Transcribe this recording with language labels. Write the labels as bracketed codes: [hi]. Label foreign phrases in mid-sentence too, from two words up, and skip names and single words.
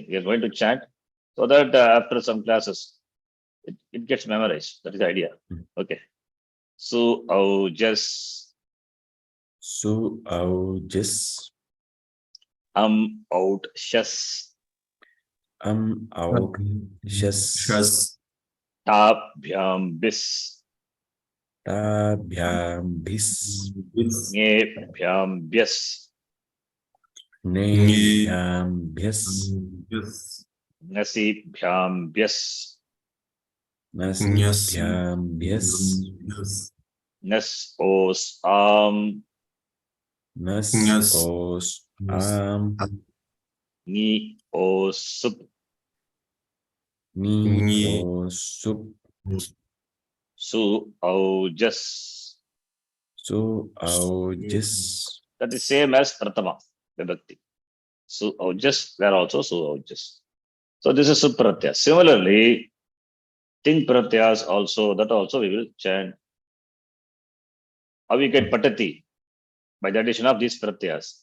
[en] We are going to chant so that after some classes, it gets memorized. That is the idea. Okay. So, just [sa] out, shas, out, shas, tabhyam, bis, tabhyam, bis, ngebhyam, byas, nebhyam, byas, nasibhyam, byas, nasibhyam, byas, nas, os, am, nas, os, am, ni, os, sup, ni, os, sup, su, au, jas. su, au, jas. [en] That is same as Pratama Vibhakti. [sa] Su, au, jas, [en] there also [sa] su, au, jas. [en] So this is Supratyaya. Similarly, Ting Pratyas also, that also we will chant. How we get Patati? By the addition of these Pratyas.